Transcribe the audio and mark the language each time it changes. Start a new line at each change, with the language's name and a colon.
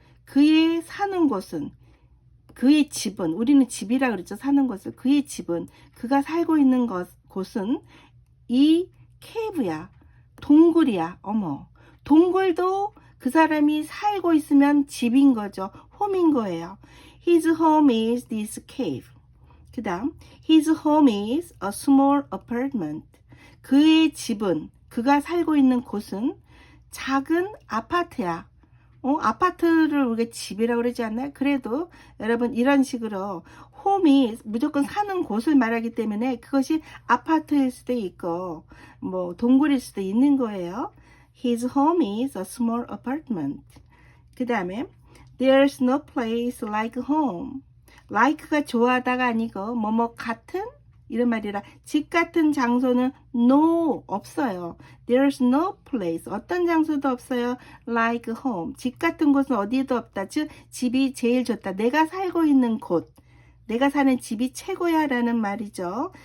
Korean: 그의 사는 곳은, 그의 집은, 우리는 집이라 그랬죠. 사는 곳을. 그의 집은, 그가 살고 있는 곳은 이 cave야. 동굴이야. 어머. 동굴도 그 사람이 살고 있으면 집인 거죠. 홈인 거예요.
English: His home is this cave. 그 다음, his home is a small apartment.
Korean: 그의 집은, 그가 살고 있는 곳은 작은 아파트야. 아파트를 우리가 집이라고 그러지 않나요? 그래도 여러분 이런 식으로 홈이 무조건 사는 곳을 말하기 때문에 그것이 아파트일 수도 있고 뭐 동굴일 수도 있는 거예요.
English: His home is a small apartment.
Korean: 그 다음에
English: There's no place like home.
Korean: like가 좋아하다가 아니고 뭐뭐 같은 이런 말이라 집 같은 장소는 no 없어요.
English: There's no place
Korean: 어떤 장소도 없어요.
English: like home
Korean: 집 같은 곳은 어디에도 없다. 즉 집이 제일 좋다. 내가 살고 있는 곳 내가 사는 집이 최고야 라는 말이죠.